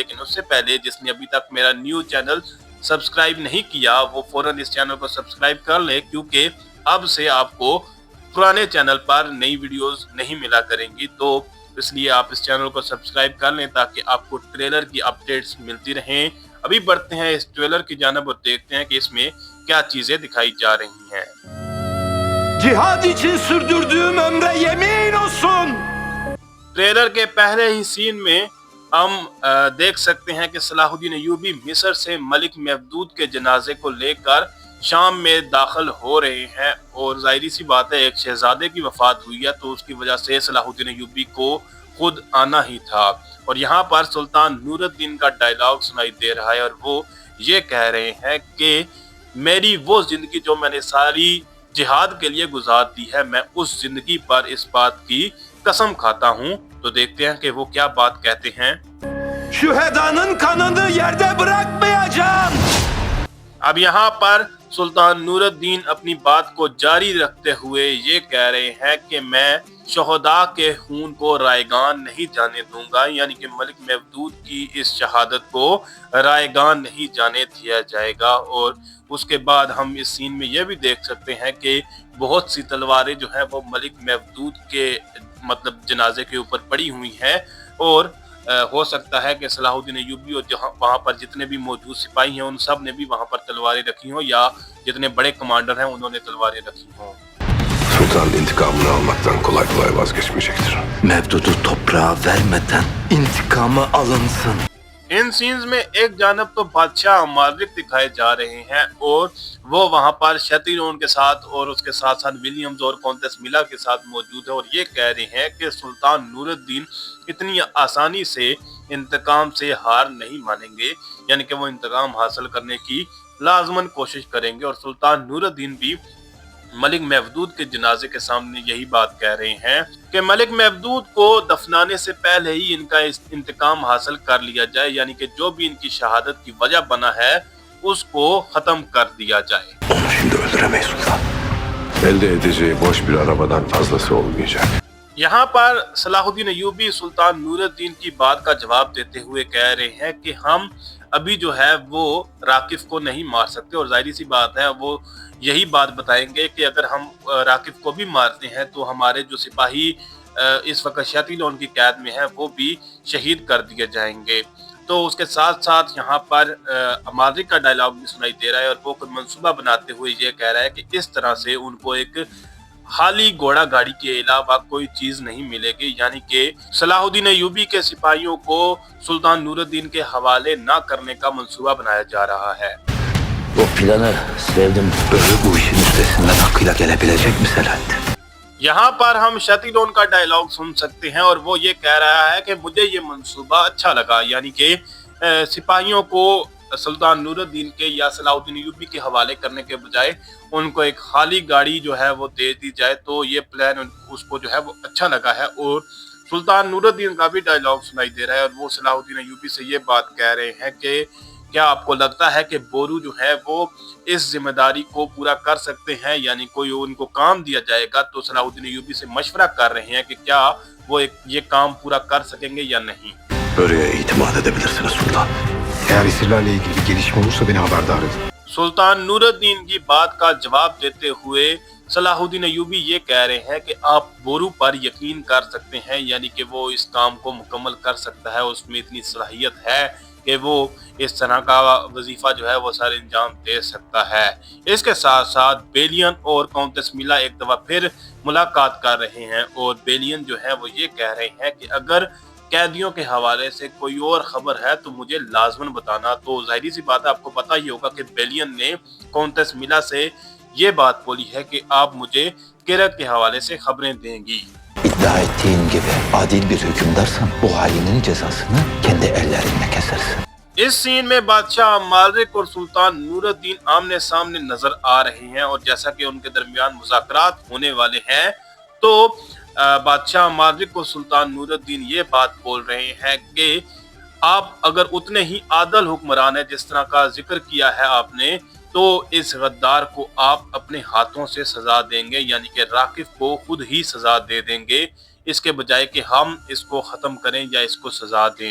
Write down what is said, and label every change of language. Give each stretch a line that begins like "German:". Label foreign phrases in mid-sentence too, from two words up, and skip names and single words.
Urdu: لیکن اس سے پہلے جس نے ابھی تک میرا
English: new channel
Urdu: سبسکرائب نہیں کیا وہ فوراً اس چینل کو سبسکرائب کر لے، کیونکہ اب سے آپ کو پرانے چینل پر نئی ویڈیوز نہیں ملا کریں گی. تو اس لیے آپ اس چینل کو سبسکرائب کر لیں تاکہ آپ کو ٹریلر کی اپڈیٹس ملتی رہیں. ابھی بڑھتے ہیں اس ٹریلر کی جانب اور دیکھتے ہیں کہ اس میں کیا چیزیں دکھائی جا رہی ہیں.
Turkish: Cihad için sürdürdüğüm ömre yemin olsun.
Urdu: ٹریلر کے پہلے ہی سین میں ہم دیکھ سکتے ہیں کہ صلاح الدین ایوبی مصر سے ملک محمود کے جنازے کو لے کر شام میں داخل ہو رہے ہیں. اور ظاہر سی بات ہے، ایک شہزادے کی وفات ہوئی ہے تو اس کی وجہ سے صلاح الدین ایوبی کو خود آنا ہی تھا. اور یہاں پر سلطان نورالدین کا ڈائیلاگ سنائی دے رہا ہے اور وہ یہ کہہ رہے ہیں کہ میری وہ زندگی جو میں نے ساری جہاد کے لیے گزار دی ہے، میں اس زندگی پر اس بات کی قسم کھاتا ہوں. تو دیکھتے ہیں کہ وہ کیا بات کہتے ہیں.
Turkish: Şühedanın kanını yerde bırakmayacağım.
Urdu: اب یہاں پر سلطان نورالدین اپنی بات کو جاری رکھتے ہوئے یہ کہہ رہے ہیں کہ میں شہدا کے خون کو رائیگاں نہیں جانے دوں گا، یعنی کہ ملک محمود کی اس شہادت کو رائیگاں نہیں جانے دیا جائے گا. اور اس کے بعد ہم اس سین میں یہ بھی دیکھ سکتے ہیں کہ بہت سی تلواریں جو ہے وہ ملک محمود کے مطلب جنازے کے اوپر پڑی ہوئی ہیں. اور ہو سکتا ہے کہ صلاح الدین ایوبی اور جہاں وہاں پر جتنے بھی موجود سپاہی ہیں ان سب نے بھی وہاں پر تلواریں رکھی ہوں، یا جتنے بڑے کمانڈر ہیں انہوں نے تلواریں رکھی ہوں.
Turkish: Sultan intikamını almaktan kolay kolay vazgeçmeyecektir. Mevdudu toprağa vermeden intikamı alınsın.
Urdu: ان سینز میں ایک جانب تو بادشاہ مالک دکھائے جا رہے ہیں اور وہ وہاں پر شتیرون کے ساتھ اور اس کے ساتھ ساتھ ولیمز اور کونٹیس ملا کے ساتھ موجود ہے. اور یہ کہہ رہے ہیں کہ سلطان نورالدین اتنی آسانی سے انتقام سے ہار نہیں مانیں گے، یعنی کہ وہ انتقام حاصل کرنے کی لازماً کوشش کریں گے. اور سلطان نورالدین بھی ملک محمود کے جنازے کے سامنے یہی بات کہہ رہے ہیں کہ ملک محمود کو دفنانے سے پہلے ہی ان کا انتقام حاصل کر لیا جائے، یعنی کہ جو بھی ان کی شہادت کی وجہ بنا ہے اس کو ختم کر دیا جائے.
Turkish: Onu şimdi öldüremeyiz sultan. Elde edeceği boş bir arabadan fazlası olmayacak.
Urdu: یہاں پر صلاح الدین ایوبی سلطان نورالدین کی بات کا جواب دیتے ہوئے کہہ رہے ہیں کہ ہم ابھی جو ہے وہ راکف کو نہیں مار سکتے. اور ظاہر سی بات ہے وہ یہی بات بتائیں گے کہ اگر ہم راکف کو بھی مارتے ہیں تو ہمارے جو سپاہی اس وقت شتیلون کی قید میں ہے وہ بھی شہید کر دیے جائیں گے. تو اس کے ساتھ ساتھ یہاں پر اماجک کا ڈائیلاگ بھی سنائی دے رہا ہے اور وہ کوئی منصوبہ بناتے ہوئے یہ کہہ رہا ہے کہ اس طرح سے ان کو ایک خالی گھوڑا گاڑی کے علاوہ کوئی چیز نہیں ملے گی، یعنی کہ صلاح الدین ایوبی کے سپاہیوں کو سلطان نورالدین کے حوالے نہ کرنے کا منصوبہ بنایا جا رہا ہے.
Turkish: O planı sevdim. Böyle bu işin üstesinden hakkıyla gelebilecek mi Selahattin?
Urdu: یہاں پر ہم شتیلون کا ڈائیلاگ سن سکتے ہیں اور وہ یہ کہہ رہا ہے کہ مجھے یہ منصوبہ اچھا لگا، یعنی کہ سپاہیوں کو سلطان نورالدین کے یا صلاح الدین ایوبی کے حوالے کرنے کے بجائے ان کو ایک خالی گاڑی جو ہے وہ دے دی جائے. تو یہ پلان اس کو جو ہے وہ اچھا لگا ہے۔ اور سلطان نورالدین کا بھی ڈائیلاگ سنائی دے رہا ہے اور وہ صلاح الدین ایوبی سے یہ بات کہہ رہے ہیں کہ کیا آپ کو لگتا ہے کہ بورو جو ہے وہ اس ذمہ داری کو پورا کر سکتے ہیں، یعنی کوئی ان کو کام دیا جائے گا. تو صلاح الدین ایوبی سے مشورہ کر رہے ہیں کہ کیا وہ یہ کام پورا کر سکیں گے یا نہیں.
Turkish: Börü'ye itimat edebilirsiniz sultan. Eğer esirlerle ilgili gelişme olursa beni haberdar edin.
Urdu: سلطان نورالدین کی بات کا جواب دیتے ہوئے صلاح الدین ایوبی یہ کہہ رہے ہیں کہ آپ بورو پر یقین کر سکتے ہیں، یعنی کہ وہ اس کام کو مکمل کر سکتا ہے، اس میں اتنی صلاحیت ہے کہ وہ اس طرح کا وظیفہ جو ہے وہ سر انجام دے سکتا ہے. اس کے ساتھ ساتھ بیلین اور کاؤنٹیس ملا ایک دفعہ پھر ملاقات کر رہے ہیں اور بیلین جو ہے وہ یہ کہہ رہے ہیں کہ اگر قیدیوں کے حوالے سے کوئی اور خبر ہے تو مجھے لازماً بتانا. تو ظاہر سی بات ہے، آپ کو پتا ہی ہوگا کہ بیلین نے کاؤنٹیس ملا سے یہ بات بولی ہے کہ آپ مجھے Girat کے حوالے سے خبریں دیں گی.
Turkish: İddia ettiğin gibi adil bir hükümdarsan bu halinin cezasını kendi ellerinle kesersin.
Urdu: اس سین میں بادشاہ مالرک اور سلطان نورالدین آمنے سامنے نظر آ رہے ہیں اور جیسا کہ ان کے درمیان مذاکرات ہونے والے ہیں تو بادشاہ مالرک اور سلطان نورالدین یہ بات بول رہے ہیں کہ آپ اگر اتنے ہی عادل حکمران ہے جس طرح کا ذکر کیا ہے آپ نے، تو اس غدار کو آپ اپنے ہاتھوں سے سزا دیں گے، یعنی کہ راکب کو خود ہی سزا دے دیں گے، اس کے بجائے کہ ہم اس کو ختم کریں یا اس کو سزا دیں.